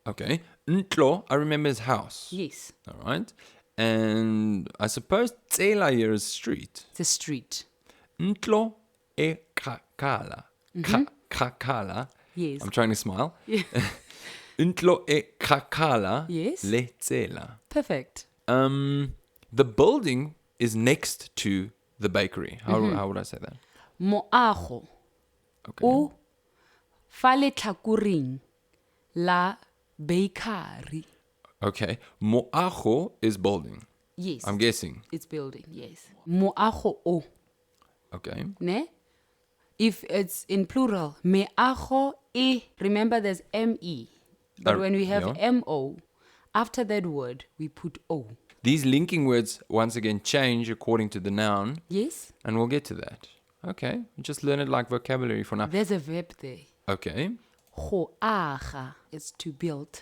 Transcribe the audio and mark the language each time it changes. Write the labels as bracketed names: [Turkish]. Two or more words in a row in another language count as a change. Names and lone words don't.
[English] Okay. [Tswana] Ntlo, [English] I remember is house. Yes, All right. And I suppose Tsela here is street. it's a street. [Tswana] Ntlo e kakala. Kakala. [English] Yes. I'm trying to smile. [Tswana] Ntlo e kakala [English] Yes. [Tswana] le Tsela. [English] Perfect. The building is next to the bakery. How would I say that? [Tswana] Moago [English] Okay. [Tswana] o fa letlhakoreng la bakery. [English] Okay. Moago is building. Yes. I'm guessing. It's building, yes. [Tswana] Moago o, [English] Okay. ne? If it's in plural, [Tswana] meago e. [English] Remember there's M-E. But when we have yeah. M-O, after that word, we put O. These linking words once again change according to the noun, Yes? and we'll get to that. Okay. Just learn it like vocabulary for now. There's a verb there. Okay. [Tswana] Go aga [English] is to build.